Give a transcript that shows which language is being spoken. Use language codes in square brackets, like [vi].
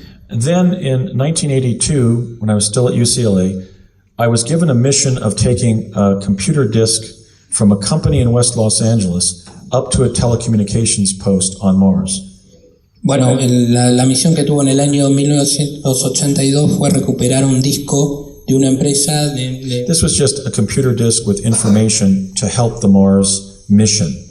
[en] Then in 1982, when I was still at UCLA, I was given a mission of taking a computer disk from a company in West Los Angeles up to a telecommunications post on Mars. [es] Bueno, la misión que tuvo en el año 1982 fue recuperar un disco de una empresa [en] This was just a computer disk with information to help the Mars mission.